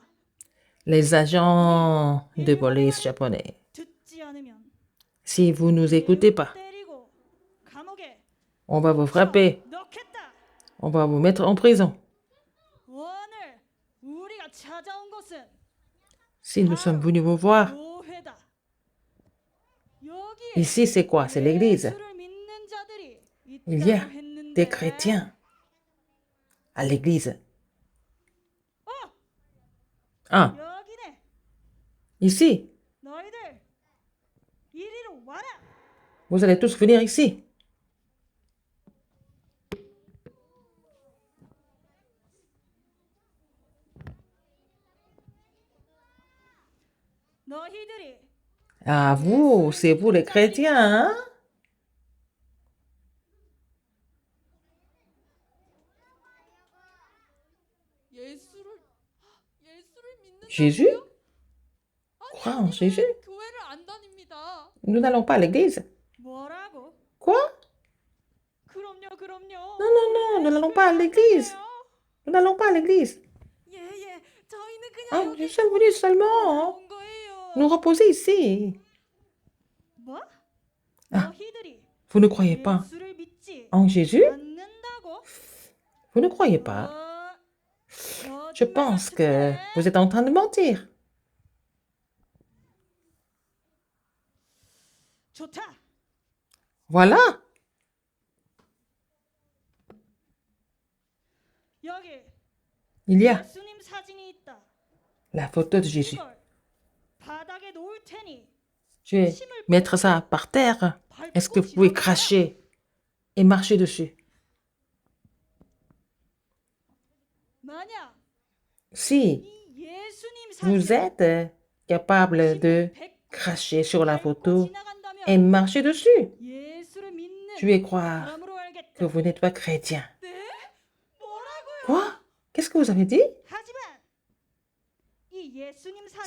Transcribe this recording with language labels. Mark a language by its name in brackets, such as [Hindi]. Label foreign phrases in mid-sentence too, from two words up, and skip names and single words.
[French] les agents de police japonais. [Korean] 듣지 않으면 [French] Si vous nous écoutez pas, [Korean] 때리고 감옥에 [French] on va vous frapper, [Korean] 넣겠다. [French] on va vous mettre en prison. [Korean] 오늘 우리가 찾아온 곳은 [French] Si nous sommes venus vous voir, [Korean] 교회다. 여기에 [French] ici c'est quoi? C'est l'église. [Korean] 예수를 믿는 자들이 [French] Il y a [Korean] 있다고 했는데 [French] des chrétiens à l'église. Ah, [Korean] 여기네. [French] ici. [Korean] 너희들 이리로 와라. [French] Vous allez tous venir ici. [Korean] 너희들이 [French] Ah, vous, c'est vous les chrétiens, hein? Jésus? Crois en Jésus? [Korean] 교회를 안 다닙니다. [French] Nous n'allons pas à l'église. [Korean] 뭐라고? [French] Quoi? [Korean] 그럼요. [French] Non, non, non, nous n'allons pas à l'église. Nous n'allons pas à l'église. [Korean] 예, 저희는 그냥 [French] Ah, [Korean] 여기 [French] nous sommes venus seulement [Korean] 온 거예요. [French] nous reposer ici. [Korean] 뭐? [French] Ah. [Korean] 너희들이 [French] Vous ne croyez pas [Korean] 예수를 믿지 [French] en Jésus? [Korean] 않는다고? [French] Vous ne croyez pas? Je pense que vous êtes en train de mentir. [Korean] 좋다. [French] Voilà. [Korean] 여기 [French] Il y a [Korean] 예수님 사진이 있다. [French] la photo de Jésus. [Korean] 이걸 바닥에 놓을 테니 [French] Je vais mettre ça par terre. Est-ce que vous pouvez cracher et marcher dessus? [Korean] 만약 [French] Si [Korean] 이 예수님 [French] vous [Korean] 사진 [French] êtes capable de cracher sur la photo et marcher dessus, [Korean] 예수를 믿는 [French] je vais croire [Korean] 사람으로 알겠다. [French] que vous n'êtes pas chrétien. [Korean] 뭐라고요? [French] Quoi? Qu'est-ce que vous avez dit? [Korean] 하지만 이 예수님 사진